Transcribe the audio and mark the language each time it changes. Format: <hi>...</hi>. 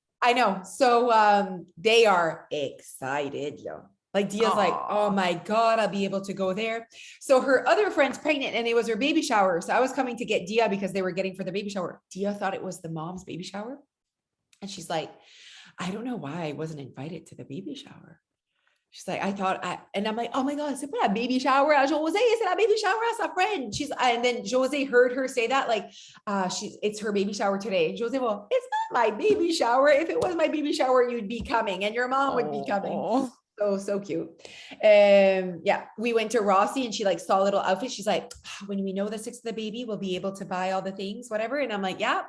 <en>I know. So, they are excited. Like Dia's like, oh my God, I'll be able to go there. So her other friend's pregnant and it was her baby shower. So I was coming to get Dia because they were getting for the baby shower. Dia thought it was the mom's baby shower. And she's like, I don't know why I wasn't invited to the baby shower. She's like, and I'm like, oh my God,</en> <fr>c'est pas la baby shower à Josee, c'est la baby shower à sa friend.</fr> <en>And then Josee heard her say that, like, it's her baby shower today. And Josee, well, it's not my baby shower. If it was my baby shower, you'd be coming and your mom would be coming. So cute. Yeah, we went to Rossi and she like saw a little outfit. She's like, when we know the 6th of the baby, we'll be able to buy all the things, whatever. And I'm like, yeah.</en>